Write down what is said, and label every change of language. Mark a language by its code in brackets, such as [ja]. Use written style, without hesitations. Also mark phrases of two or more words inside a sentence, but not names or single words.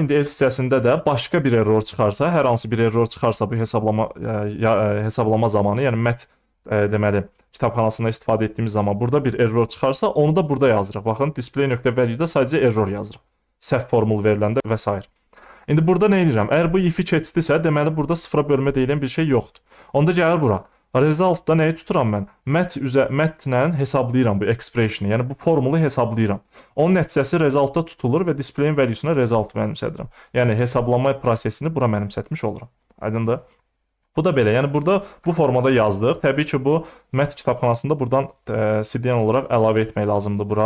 [az] İndi else hissəsində də başqa bir error çıxarsa, hər hansı bir error çıxarsa bu hesablama zamanı, yəni mat deməli kitabxanasında istifadə etdiyimiz zaman burada bir error çıxarsa, onu da burada yazırıq. Baxın, display.value'da sadəcə error yazırıq. Səhv formul veriləndə və s. İndi burada nə edirəm? Əgər bu if-i keçdisə, deməli burada sıfıra bölmə deyilən bir şey yoxdur. Onda gəlir bura. Result-da nəyi tuturam mən? Matlə hesablayıram bu expression-i, yəni bu formulu hesablayıram. Onun nəticəsi result-da tutulur və displayin valuesuna result mənimsədirəm. Yəni hesablama prosesini bura mənimsətmiş oluram. Aydındır? Bu da belə. Yəni burada bu formada yazdıq. Təbii ki, bu mat kitabxanasında buradan CDN olaraq əlavə etmək lazımdır bura.